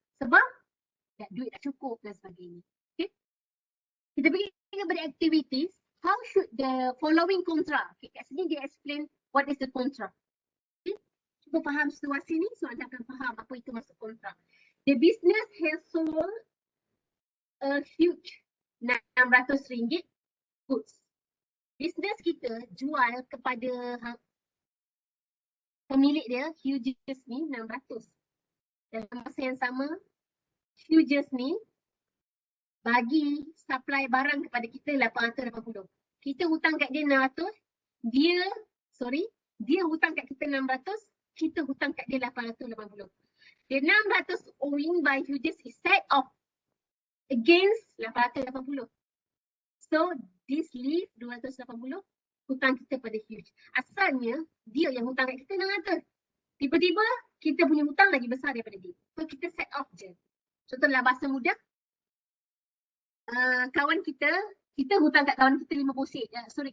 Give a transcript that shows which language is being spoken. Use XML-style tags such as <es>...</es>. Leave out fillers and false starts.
<ms>Sebab duit tak cukup dan sebagainya. Okay? Kita pergi kepada activities.</ms> <en>How should the following contra? Okay,</en> <ms>kat sini dia</ms> <en>explain what is the contra. Okay?</en> <ms>Cuba faham situasi ni so anda akan faham apa itu maksud contra.</ms> <en>The business has sold a huge RM600 goods.</en> <ms>Business kita jual kepada pemilik dia, Hughes ni, 600. Dalam masa yang sama, Hughes ni bagi supply barang kepada kita 880. Kita hutang kat dia 600, dia hutang kat kita 600, kita hutang kat dia 880.</ms> <en>The 600 owing by Hughes is set off against 880. So this leave 280</en> <ms>hutang kita pada</ms> <en>Hughes.</en> <ms>Asalnya dia yang hutang kat kita 600. Tiba-tiba kita punya hutang lagi besar daripada dia. So kita set off je. Contoh dalam bahasa mudah, kawan kita hutang kat kawan kita 50 sen.</ms>